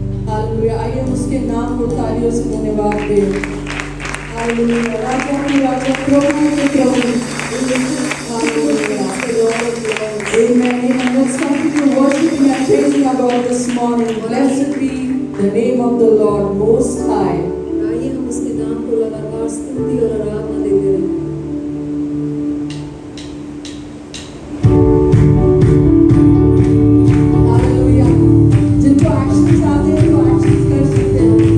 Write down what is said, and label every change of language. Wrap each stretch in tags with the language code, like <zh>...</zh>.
<hi>Hallelujah. आइए हम उसके नाम को तालियों से धन्यवाद दें। हालेलुया। राजा के राजा, प्रभु के प्रभु। Hallelujah. Amen. Amen.</hi> <en>Let's continue worshiping and praising our God this morning. Blessed be the name of the Lord Most High.</en> <hi>आइए हम उसके नाम को लगातार स्तुति और आराधना देते रहें। हालेलुया। जिनको एक्शंस आते हैं वो एक्शंस कर सकते हैं।</hi>